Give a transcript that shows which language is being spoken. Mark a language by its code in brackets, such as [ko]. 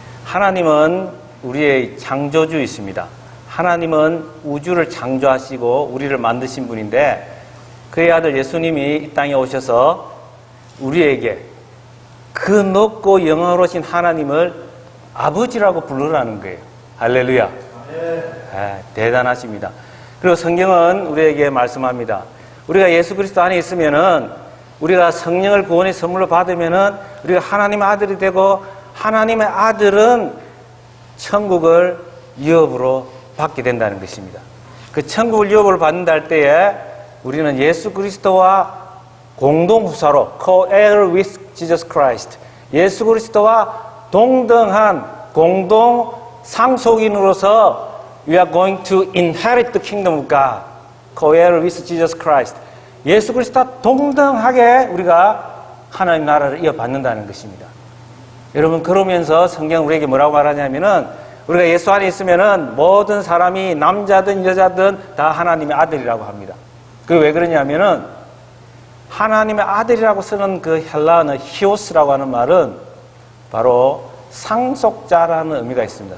[ko] 하나님은 우리의 창조주이십니다. 하나님은 우주를 창조하시고 우리를 만드신 분인데 그의 아들 예수님이 이 땅에 오셔서 우리에게 그 높고 영원하신 하나님을 아버지라고 부르라는 거예요. 할렐루야. 대단하십니다. 그리고 성경은 우리에게 말씀합니다. 우리가 예수 그리스도 안에 있으면은 우리가 성령을 구원의 선물로 받으면은 우리가 하나님의 아들이 되고 하나님의 아들은 천국을 유업으로 받게 된다는 것입니다. 그 천국을 유업으로 받는다 할 때에 우리는 예수 그리스도와 공동 후사로 [en] co-heir with Jesus Christ, [ko] 예수 그리스도와 동등한 공동 상속인으로서 [en] we are going to inherit the kingdom of God, co-heir with Jesus Christ. [ko] 예수 그리스도와 동등하게 우리가 하나님 나라를 이어받는다는 것입니다. 여러분, 그러면서 성경 우리에게 뭐라고 말하냐면은 우리가 예수 안에 있으면은 모든 사람이 남자든 여자든 다 하나님의 아들이라고 합니다. 그게 왜 그러냐면은 하나님의 아들이라고 쓰는 그 헬라어는 히오스라고 하는 말은 바로 상속자라는 의미가 있습니다.